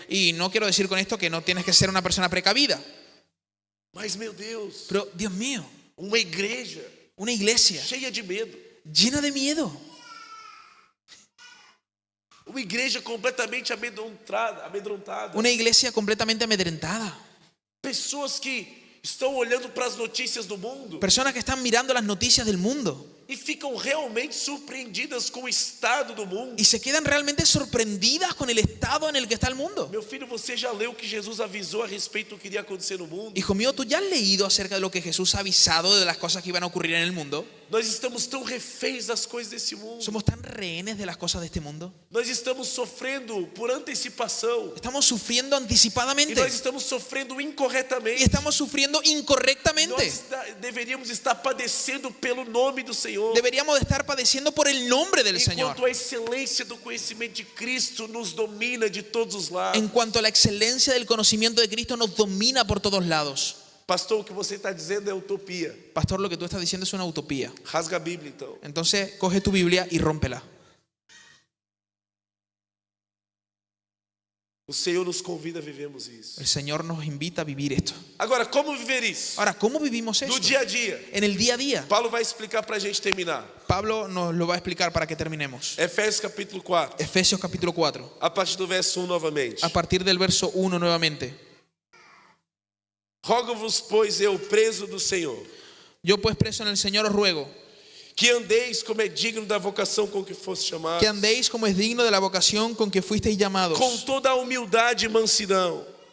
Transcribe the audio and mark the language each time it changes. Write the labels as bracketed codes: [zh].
[es] Y no quiero decir con esto que no tienes que ser una persona precavida. [pt] Mas, meu Deus, [es] Pero, Dios mío, [pt] uma igreja [es] una iglesia [pt] cheia de medo. [es] llena de miedo. [pt] Uma igreja completamente amedrontada. [es] Una iglesia completamente amedrentada. [pt] Pessoas que estão olhando para as notícias do mundo [es] Personas que están mirando las noticias del mundo [pt] e ficam realmente surpreendidas com o estado do mundo. [es] y se quedan realmente sorprendidas con el estado en el que está el mundo. [pt] Meu filho, você já leu que Jesus avisou a respeito do que iria acontecer no mundo? [es] Hijo mío, ¿tú ya has leído acerca de lo que Jesús ha avisado de las cosas que iban a ocurrir en el mundo? [pt] Nós estamos tão reféns das coisas desse mundo. [es] ¿Somos tan rehenes de las cosas de este mundo? [pt] Nós estamos sofrendo por antecipação. [es] Estamos sufriendo [pt] E [es] anticipadamente [pt] nós estamos sofrendo [es] y [pt] incorretamente. [es] estamos sufriendo incorrectamente. [pt] Nós deveríamos estar padecendo pelo nome do Senhor. [es] Deberíamos de estar padeciendo por el nombre del Señor. [pt] Enquanto a excelência do conhecimento de Cristo nos domina de todos os lados. [es] En cuanto a la excelencia del conocimiento de Cristo nos domina por todos lados. [pt] Pastor, o que você está dizendo é utopia. [es] Pastor, lo que tú estás diciendo es una utopía. [pt] Rasga a Bíblia, então. [es] Entonces, coge tu Biblia y rómpela. [pt] O Senhor nos convida a vivermos isso. [es] El Señor nos invita a vivir esto. [pt] Agora, como viver isso? [es] Ahora, ¿cómo vivimos [pt] No [es] esto? [pt] dia a dia. [es] En el día a día. [pt] Paulo vai explicar para a gente terminar. [es] Pablo nos lo va a explicar para que terminemos. [pt] Efésios capítulo 4, [es] Efesios capítulo 4, [pt] a partir do verso 1 novamente. [es] a partir del verso 1 nuevamente. [pt] Rogo-vos, pois, eu, preso do Senhor, [es] Yo pues preso en el Señor os ruego [pt] que andeis como é digno da vocação com que foste chamados, [es] que andéis como es digno de la vocación con que fuisteis llamados, [pt] com toda a humildade e mansidão,